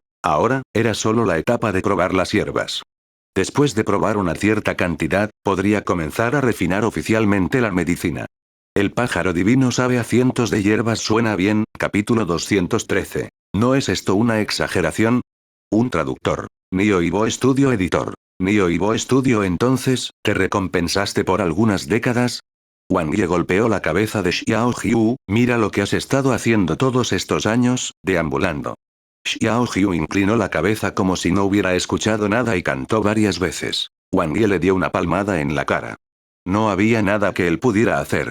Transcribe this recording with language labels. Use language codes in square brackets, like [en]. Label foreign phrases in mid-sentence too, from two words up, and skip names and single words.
[es] Ahora, era solo la etapa de probar las hierbas. Después de probar una cierta cantidad, podría comenzar a refinar oficialmente la medicina. El pájaro divino sabe a cientos de hierbas. Suena bien, capítulo 213. ¿No es esto una exageración? Un traductor. Nioibo Studio editor. Nioibo Studio. Entonces, ¿te recompensaste por algunas décadas? Wang Yi golpeó la cabeza de Xiao Jiu. Mira lo que has estado haciendo todos estos años, deambulando. Xiao Jiu inclinó la cabeza como si no hubiera escuchado nada y cantó varias veces. Wang Yi le dio una palmada en la cara. No había nada que él pudiera hacer.